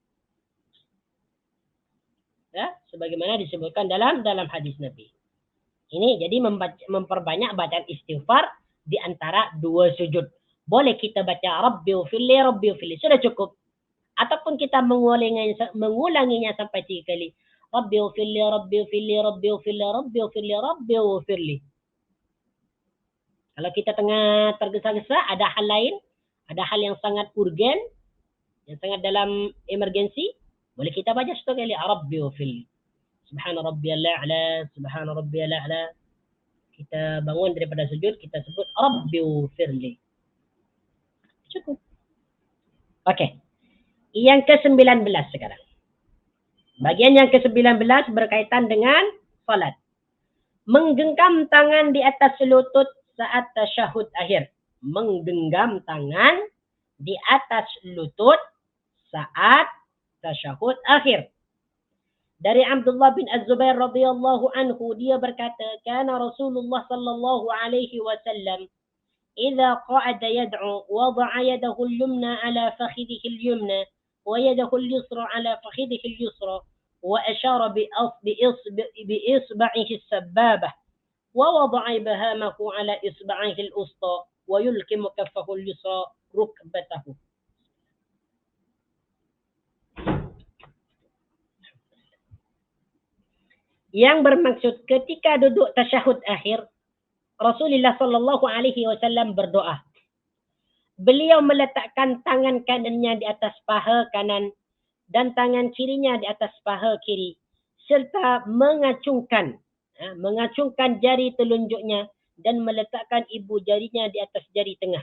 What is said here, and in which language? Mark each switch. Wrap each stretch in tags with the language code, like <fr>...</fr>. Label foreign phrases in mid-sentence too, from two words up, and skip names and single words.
<ms>Ya, sebagaimana disebutkan dalam hadis Nabi. Ini jadi memperbanyak bacaan istighfar di antara dua sujud. Boleh kita baca</ms> <ar>رب اغفر لي رب اغفر لي.</ar> <ms>Sudah cukup. Ataupun kita mengulanginya sampai 3 kali.</ms> <ar>رب اغفر لي رب اغفر لي رب اغفر لي رب اغفر لي رب اغفر لي.</ar> <ms>Kalau kita tengah tergesa-gesa, ada hal lain, ada hal yang sangat urgen, yang sangat dalam emergensi, boleh kita baca satu kali,</ms> <ar>رب اغفر لي. سبحان ربي الأعلى سبحان ربي الأعلى.</ar> <ms>Kita bangun daripada sujud, kita sebut</ms> <ar>رب اغفر لي.</ar> <ms>Cukup. Okey. Yang ke-19 sekarang. Bagian yang ke-19 berkaitan dengan salat. Menggenggam tangan di atas lutut saat tasyahud akhir. Menggenggam tangan di atas lutut saat tasyahud akhir. Dari Abdullah bin Az-Zubair</ms> <ar>رضي الله عنه,</ar> <ms>dia berkata,</ms> <ar>كان رسول الله صلى الله عليه وسلم إذا قعد يدعو وضع يده اليمنى على فخذه اليمنى ويده اليسرى على فخذه اليسرى وأشار بإصبعه السبابة ووضع إبهامه على إصبعه الوسطى ويلقم كفه اليسرى ركبته.</ar> <ms>Yang bermaksud ketika duduk tasyahud akhir, Rasulullah</ms> <ar>صلى الله عليه وسلم</ar> <ms>berdoa. Beliau meletakkan tangan kanannya di atas paha kanan dan tangan kirinya di atas paha kiri serta mengacungkan jari telunjuknya dan meletakkan ibu jarinya di atas jari tengah.</ms>